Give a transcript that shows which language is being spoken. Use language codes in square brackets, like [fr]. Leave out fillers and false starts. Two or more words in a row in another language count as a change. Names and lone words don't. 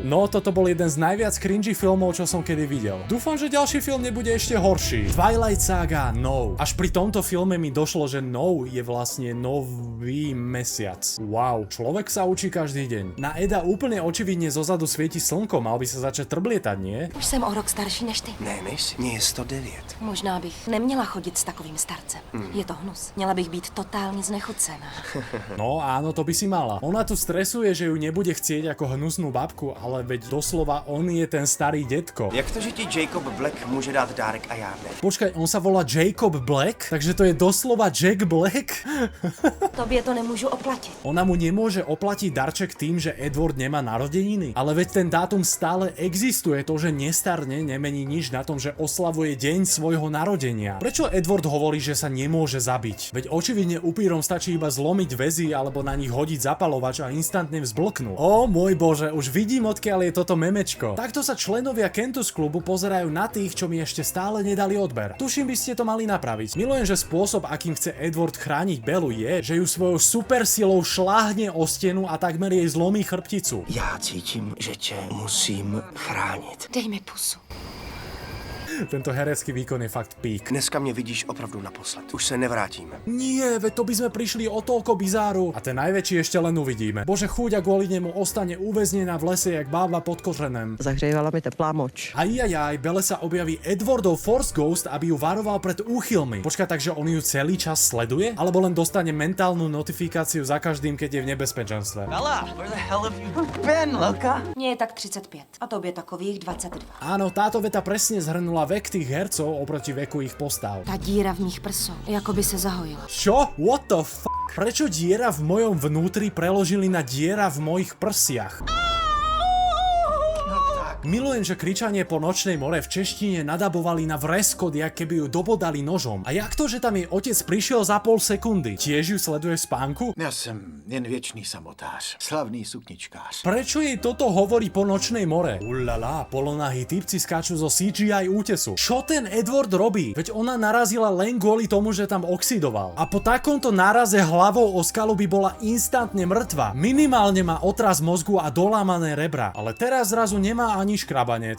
[sk] No, toto bol jeden z najviac cringy filmov, čo som kedy videl. Dúfam, že ďalší film nebude ešte horší. Twilight Saga No. Až pri tomto filme mi došlo, že No je vlastne nový mesiac. Wow, človek sa učí každý deň. Na Eda úplne očividne zozadu svieti slnko, mal by sa začať trblietať, nie? [cs] Už jsem o rok starší než ty. Ne, nejsi. Mně je 109. Možná bych neměla chodit s takovým starcem. Je to hnus. Měla bych být totálně znechucená. [sk] No áno, to by si mala. Ona tu stresuje, že ju nebude chcieť ako hnusnú babku, ale veď doslova on je ten starý detko. [cs] Jak to, že ti Jacob Black může dát dárek a já ne? [sk] Počkaj, on sa volá Jacob Black? Takže to je doslova Jack Black? [cs] Tobě to nemůžu oplatit. [sk] Ona mu nemôže oplatiť darček tým, že Edward nemá narodeniny. Ale veď ten dátum stále existuje, to, že nestarne, nemení nič na tom, že oslavuje deň svojho narodenia. Prečo Edward hovorí, že sa nemôže zabiť? Veď očividne upírom stačí iba zlomiť väzy alebo na nich hodiť zapalovač a instantne vzblknú. Ó môj bože, už vidím, odkiaľ je toto memečko. Takto sa členovia Kentus klubu pozerajú na tých, čo mi ešte stále nedali odber. Tuším, by ste to mali napraviť. Milujem, že spôsob, akým chce Edward chrániť Bellu je, že ju svojou supersilou šláhne o stenu a takmer jej zlomí chrbticu. [cs] Já cítím, že tě musím chránit. Dej mi pusu. [sk] Tento herecký výkon je fakt pík. [cs] Dneska mě vidíš opravdu naposled. Už se nevrátíme. [sk] Nie, veď to by sme prišli o toľko bizáru. A ten najväčší ešte len uvidíme. Bože, chúďa kvôli nemu ostane uväznená v lese [cs] jak bába pod kořenem. Zahřívala mi teplá moč. [sk] Ajajaj, Belle sa objaví Edwardov Force Ghost, aby ju varoval pred úchylmi. Počkaj, takže on ju celý čas sleduje? Alebo len dostane mentálnu notifikáciu za každým, keď je v nebezpečenstve? [en] Bella, where the hell have you been, Loka? [cs] Mně je tak 35 a tobě takových 22. [sk] Áno, táto veta presne zhrnula vek tých hercov oproti veku ich postav. [cs] Ta díra v mých prsou, jako by se zahojila. [sk] Čo? [en] What the f***? [sk] Prečo diera v mojom vnútri preložili na diera v mojich prsiach? Milujem, že kričanie po nočnej more v češtine nadabovali na vreskot, jak keby ju dobodali nožom. A jak to, že tam jej otec prišiel za pol sekundy? Tiež ju sleduje v spánku? [cs] Já jsem jen věčný samotář, slavný sukničkář. [sk] Prečo jej toto hovorí po nočnej more? Ulala, polonahí typci skáču zo CGI útesu. Čo ten Edward robí? Veď ona narazila len kvôli tomu, že tam oxidoval. A po takomto náraze hlavou o skalu by bola instantne mŕtva. Minimálne má otras mozgu a dolámané rebra. Ale teraz zrazu nemá ani škrabanec.